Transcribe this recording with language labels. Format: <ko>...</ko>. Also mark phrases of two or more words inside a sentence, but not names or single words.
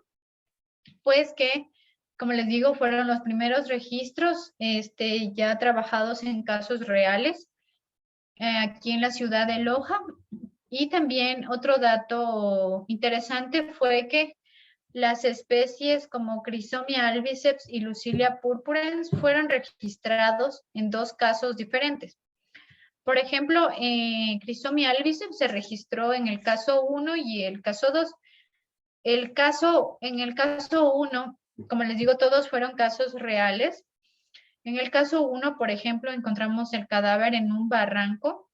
<es>Pues que, como les digo, fueron los primeros registros ya trabajados en casos reales aquí en la ciudad de Loja. Y también otro dato interesante fue que las especies como Chrysomia albiceps y Lucilia purpurens fueron registrados en 2 casos diferentes. Por ejemplo, Chrysomia albiceps se registró en el caso 1 y el caso 2. En el caso 1, como les digo, todos fueron casos reales. En el caso 1, por ejemplo, encontramos el cadáver en un barranco.</es>